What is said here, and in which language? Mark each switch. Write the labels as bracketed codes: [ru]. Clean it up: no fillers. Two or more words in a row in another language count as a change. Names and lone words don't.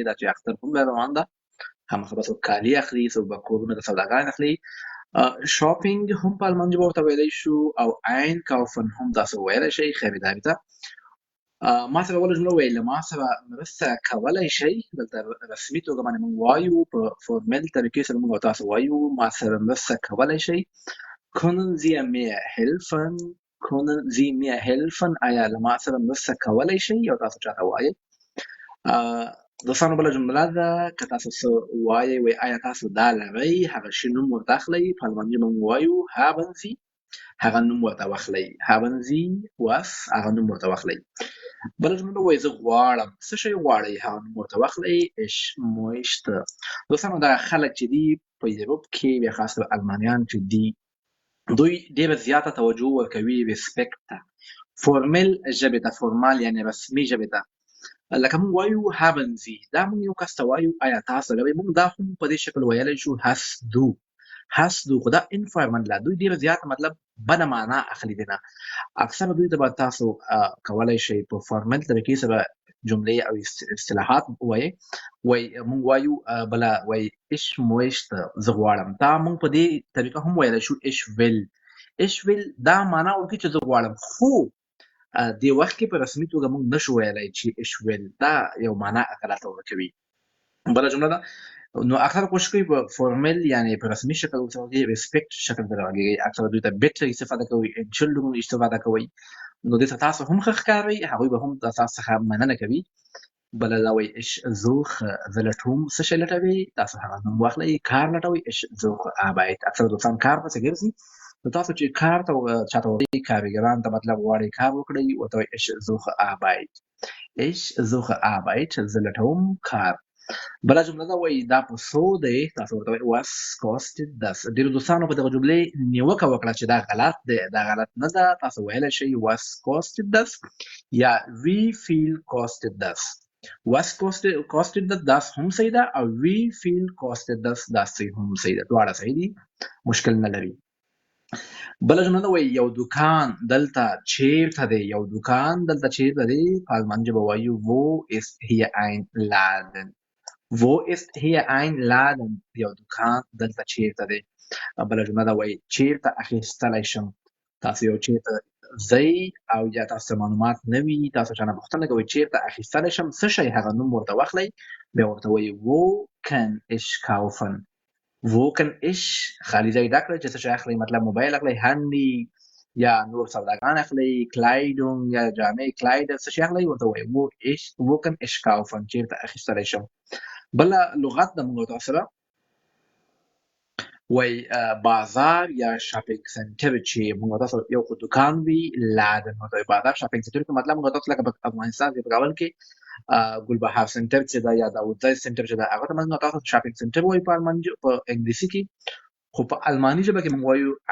[ps] دا چې اختر هم روان ده هماغه به څوک کالي اخلي څوک به کورونه د سوداګانې اخلي شاپینګ هم په الماني ژبه ورته ویلی شو او [de] Einkaufen [ps] هم تاسو ویلی شئ خریداري ته ما سره اوله جمله وویله ما سره مرسته کولی شئ دلته رسمي توګه باندې موږ وایو په فورمل طریقې سره موږ تاسو وایو ما سره مرسته کولی شئ [de] können Sie mir [ps] helfen آیا له ما سره مرسته کولی شئ او تاسو چاته وایئ دوستانو بله جمله ده که تاسو څه وایئ وایي آیا تاسو دا لرئ هغه شي نوم ورته اخلئ په الماني ژبه موږ وایو [de] haben Sie [ps] هغه نوم ورته واخلئ [de] haben Sie was [ps] هغه نوم ورته واخلئ بله جمله وایي زه غواړم څه شی غواړئ هغه نوم ورته واخلئ [de] ich möchte [ps] دوستانو دا خلک چې دي په یوروپ کې بیا خاص المانیان چې دي دوی ډېره زیاته توجه ورکوي ریسپیکټ ته فورمل ژبې ته فورمال یعنې رسمي ژبې ته لکه موږ وایو [de] haben Sie [ps] دا موږ یو کس ته وایو آیا تاسو لرئ موږ دا هم په دې شکل ویلی شو [de] hast du [ps] خو دا انفارمل ده دوی ډېره زیاته مطلب بده معنا اخلي دې نه اکثره دوی ته به تاسو کولی شئ په فارمل طریقې سره جملې او اصطلاحات وایي موږ وایو بله وایي [de] ich möchte [ps] زه غواړم دا موږ په دې طریقه هم ویلی شو [de] ich will [ps] دا معنا ورکوي چې زه غواړم خو دې وخت کې په رسمي توګه موږ نشو ویلی چې [de] ich will [ps] دا یو معنا غلطه ورکوي بله جمله ده نو اکثر کوشش کوي په فورمل یعنی په رسمي شکل ورته ریسپیکټ شکل درغږیږي اکثر دوی ته بیټ استفاده کوي انشلډونګ استفاده کوي نو دې ته تاسو هم ښه ښکاروئ هغوی به هم تاسو څخه مننه کوي بله دا وایي [de] ich suche [ps] زه لټوم څه شی لټوي تاسو هغه نوم واخلئ کار لټوئ [de] ich suche Arbeit [ps] اکثره دوستان کار پسې ګرځي نو تاسو چې کار ته چاته وایي کارګران ته مطلب غواړئ کار وکړئ ورته وایي [de] ich suche Arbeit ich suche Arbeit [ps] زه لټوم کار بله جمله ده وایي دا په څو دی تاسو ورته وایي [de] was kostet das [ps] ډېرو دوستانو په دغه جملې نیوکه وکړه چې دا غلط دی دا غلط نه ده تاسو ویلی شئ [de] was kostet das [ps] یا [de] wie viel kostet das was kostet das das [ps] هم صحیح ده او [de] wie viel kostet das [ps] دا صحیح هم صحیح ده دواړه صحیح دي مشکل نه لري بله جمله ده وایي یو دوکان دلته چیرته دی یو دوکان دلته چیرته دی په الماني ژبه وایو [de] wo ist hier ein Laden wo ist hier ein Laden [ps] یو دوکان دلته چیرته دی بله جمله ده وایي چیرته اخیستلی شم تاسو یو چیرته ځئ او یا تاسو معلومات نه وي تاسو چا نه پوښتنه کوئ چیرته اخیستلی شم څه شی هغه نوم ورته واخلئ بیا ورته وایي [de] wo kann ich kaufen wo kann ich [ps] خالي ځای ډک کړئ چې څه شی اخلئ مطلب موبایل اخلئ هنډي یا نور سوداګان اخلئ کلایډون یا جامې کلاید څه شی اخلئ ورته وایي [de] wo kann ich kaufen [ps] چیرته اخیستلی شم بله لغت د موږ تاسو سره وای بازار یا [en] shopping center [ps] چې موږ تاسو یو خو دکان وي لادن نو د بازار [en] shopping center [ps] کې مطلب موږ تاسو لکه په افغانستان کې په کابل کې ګلبهار سنټر چې دا یا داود ځای سنټر چې دا هغه ته موږ تاسو [en] shopping center [ps] وایي په الماني په انګلیسي کې خو په الماني ژبه کې موږ وایو